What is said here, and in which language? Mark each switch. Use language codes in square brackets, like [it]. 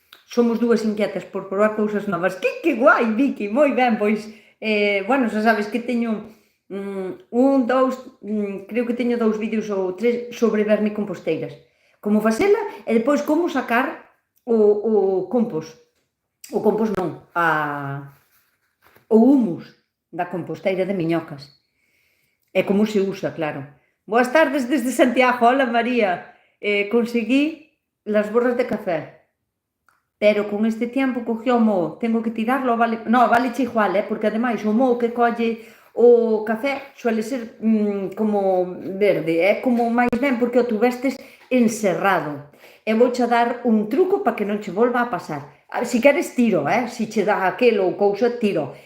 [gl] Somos dúas inquietas por probar cousas novas. Que guai, Vicky, moi ben, pois, bueno, xa sabes que teño creo que teño 2 vídeos ou 3 sobre vermicomposteiras. Como facela e depois como sacar o compost. O compost non, o humus da composteira de miñocas. E como se usa, claro. Boas tardes desde Santiago. Hola, María. [es] Conseguí las borras de café, pero con este tiempo cogió o moho. Tengo que tirarlo, vale? [gl] No, valeche igual, porque ademais o moho que colle o café suele ser como verde, é como máis ben porque o tuvestes encerrado. E vouche dar un truco para que non che volva a pasar. Si queres tiro, si che dá aquelo ou cousa, tiro.